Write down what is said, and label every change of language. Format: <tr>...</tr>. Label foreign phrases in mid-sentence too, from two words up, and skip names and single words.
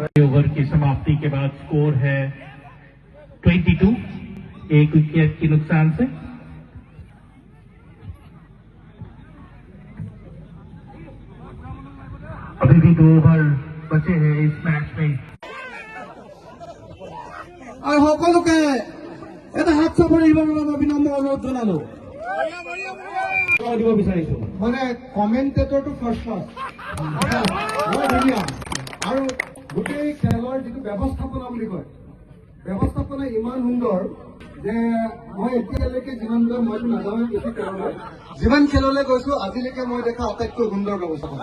<hi>ओवर की समाप्ति के बाद स्कोर है 22 एक विकेट के नुकसान से। अभी भी 2 ओवर बचे हैं इस मैच में</hi> <as>আৰু সকলোকে এটা হাত চাপৰি দিবৰ বাবে বিনম্ৰ অনুৰোধ জনালো। দিব বিচাৰিছো মানে কমেণ্টেটৰটো</as> <en>first class</en> <as>বৰ ধুনীয়া আৰু গোটেই খেলৰ যিটো ব্যৱস্থাপনা বুলি কয় ব্যৱস্থাপনা ইমান সুন্দৰ যে মই এতিয়ালৈকে যিমানলৈ মইতো নাযাওঁ বেছি খেললৈ যিমান খেললৈ গৈছো আজিলৈকে মই দেখা আটাইতকৈ সুন্দৰ ব্যৱস্থাপনা।</as>